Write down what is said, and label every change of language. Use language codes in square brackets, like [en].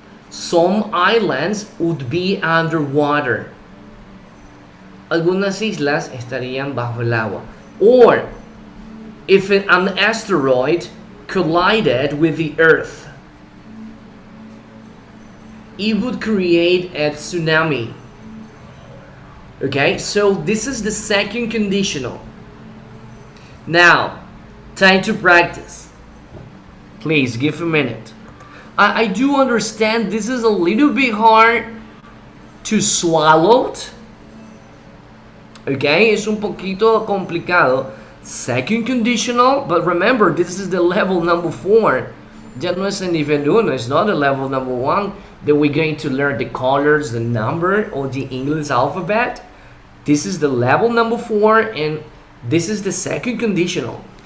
[en] Some islands would be underwater. [es] Algunas islas estarían bajo el agua. [en] Or, if an asteroid collided with the earth, it would create a tsunami. Okay, so this is the second conditional. Now, time to practice. Please give a minute. I do understand this is a little bit hard to swallow. [es] Okay, es un poquito complicado. [en] Second conditional, but remember, this is the level number 4. [es] Ya no es el nivel 1, [en] it's not the level number 1 that we're going to learn the colors, the number, or the English alphabet. This is the level number 4, and this is the second conditional.